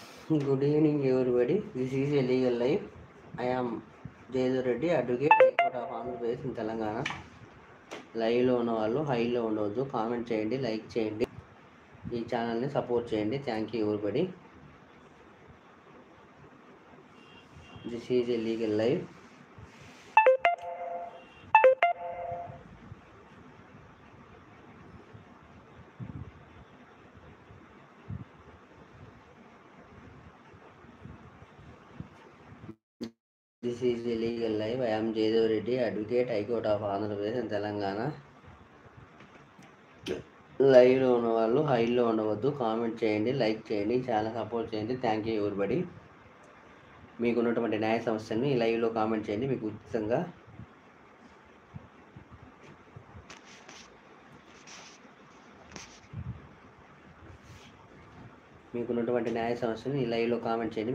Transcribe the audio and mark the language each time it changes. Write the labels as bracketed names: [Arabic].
[English] Good evening, everybody. This is a legal live. I am Jaydev Reddy, advocate, High Court of Andhra Pradesh in Telangana. [Telugu] లైవ్లో ఉన్న వాళ్ళు హైలో ఉండవద్దు, comment చేయండి, like చేయండి, ఈ ఛానల్ని సపోర్ట్ చేయండి. [English] Thank you everybody. This is a legal live. This is a legal live. I am Jaydev Reddy, advocate, High Court of Andhra Pradesh and Telangana. [Telugu] లైవ్లో ఉన్న వాళ్ళు హైలో ఉండవద్దు, కామెంట్ చేయండి, లైక్ చేయండి, ఛానల్ సపోర్ట్ చేయండి. [English] Thank you everybody. [Telugu] మీకు ఉన్నటువంటి న్యాయ సమస్యలను ఈ లైవ్లో కామెంట్ చేయండి. మీకు ఉచితంగా న్యాయ సమస్యను ఈ లైవ్లో కామెంట్ చేయండి.